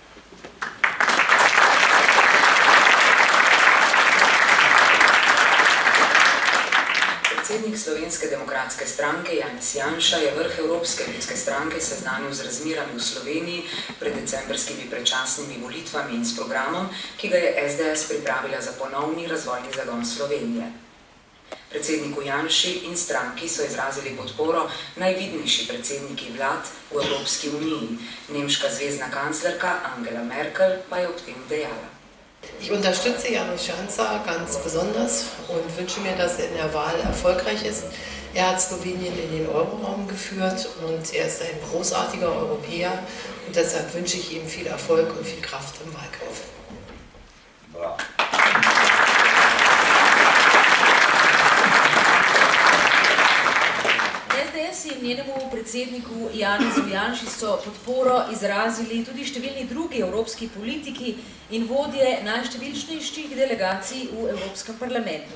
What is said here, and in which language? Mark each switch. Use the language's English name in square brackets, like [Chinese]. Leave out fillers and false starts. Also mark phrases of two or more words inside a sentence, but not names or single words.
[Slovenian] Predsednik Slovenske demokratske stranke Janez Janša je vrh Evropske ljudske stranke seznanil z razmerami v Sloveniji pred decembrskimi predčasnimi volitvami in s programom, ki ga je SDS pripravila za ponovni razvojni zagon Slovenije. Predsedniku Janši in stranki so izrazili podporo najvidnejši predsedniki vlad v Evropski uniji. Nemška zvezna kanclerka Angela Merkel pa je ob tem dejala. [German] Ich unterstütze Janusz Janša ganz besonders und wünsche mir, dass er in der Wahl erfolgreich ist. Er hat Slowenien in den Euroraum geführt und er ist ein großartiger Europäer und deshalb wünsche ich ihm viel Erfolg und viel Kraft im Wahlkampf. Bravo. [Slovenian] SDS in njenemu predsedniku Janezu Janši so podporo izrazili tudi številni drugi evropski politiki in vodje najštevilčnejših delegacij v Evropskem parlamentu.